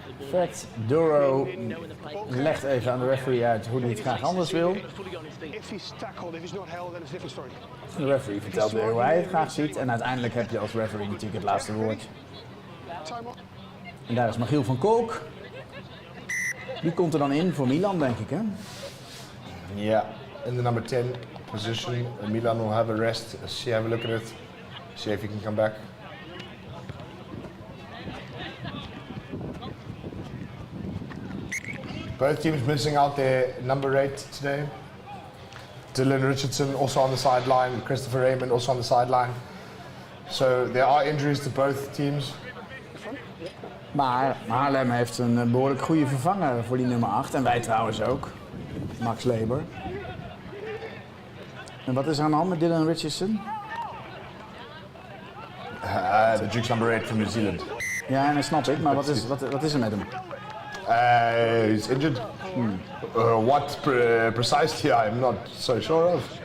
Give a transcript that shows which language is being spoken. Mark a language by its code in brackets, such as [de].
[nl] Fred Duro legt even aan de referee uit hoe hij het graag anders wil. [en] If he's tackled, if he's not held, then it's a different story. [nl] De referee vertelt weer hoe hij het graag ziet. En uiteindelijk heb je als referee natuurlijk het laatste woord. En daar is Michiel van Kolk. Die komt er dan in voor Milan, denk ik, hè? [en] Yeah, in the number 10 position, Milan will have a rest. See, have a look at it. See if he can come back. Both teams missing out their number 8 today. Dylan Richardson also on the sideline, Christopher Raymond also on the sideline. So there are injuries to both teams. [nl] Maar Haarlem heeft een behoorlijk goede vervanger voor die nummer 8. En wij trouwens ook. Max Leber. En wat is er aan de hand met Dylan Richardson? [en] The Duke's number 8 from New Zealand. [nl] Ja, dat snap ik. Maar wat is er met hem? [en] He's injured. What precisely, I'm not so sure of.